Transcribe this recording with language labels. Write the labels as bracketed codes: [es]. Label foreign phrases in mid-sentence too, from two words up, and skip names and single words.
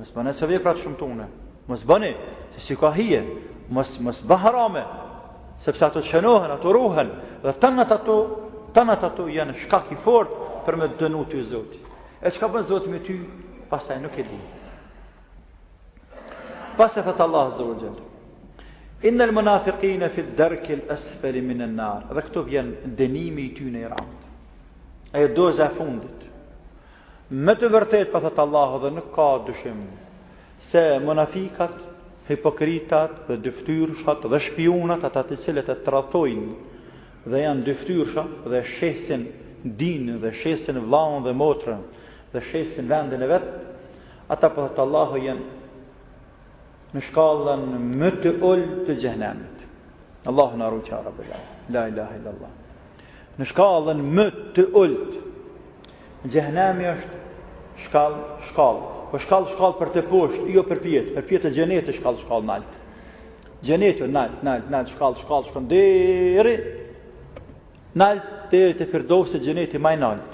[sq] Mos bëni se vepra të shumtuna. Mos bëni se si ka hije, mos bë harame, sepse ato shënohen, ato ruhen, dhe tanat ato janë shkak i fortë për me dënu ty Zoti. E çka bën Zoti me ty, pastaj nuk e di. Pastaj thot [ar] Allah عز وجل: "إن المنافقين في الدرك الأسفل من النار." [sq] Dhe këtu vjen dënimi i tyre i rand. Ajo doza e fundit. Me të vërtet, pa thot Allahu, dhe nuk ka dyshim se munafikat hipokritat dhe dyftyrshat dhe shpionat, ata të cilët e tradhtojnë dhe janë dyftyrsha dhe shesin dinë dhe shesin vllaun dhe motrën dhe shesin vendin e vet, ata po thot Allahu janë në shkallën më të ulët të xhenemit. Allahu na ruaj [ar] يا رب. لا إله إلا الله. [sq] Në shkallën më të ulët. Xhenemi është shkallë. Po shkallë për të poshtë, jo për pjetë. Për pjetë e xhenetit shkallë nalt. Xheneti nalt, shkallë shkon deri nalt deri te Firdausi, xheneti më i nalt.